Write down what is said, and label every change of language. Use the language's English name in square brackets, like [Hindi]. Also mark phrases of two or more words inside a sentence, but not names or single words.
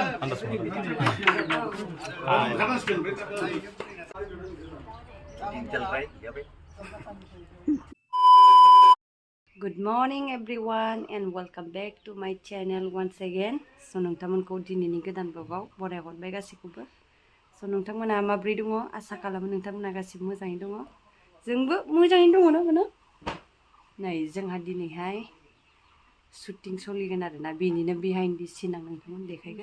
[English] Good morning everyone and welcome back to my channel once again. [Bodo] So नोंथांमोनखौ दिनैनि गोदान ब्लगाव बरायहरबाय गासैखौबो. So नोंथांमोना माब्रै दङ आसा खालामो नोंथांमोना गासिबो मोजाङै दङ. जोंबो मोजाङैनो दङ ना नै जोंहा दिनैहाय शुटिं सोलिगोन आरोना बेनिनो [English] behind the scene [Bodo] आं नोंथांमोन देखायगोन.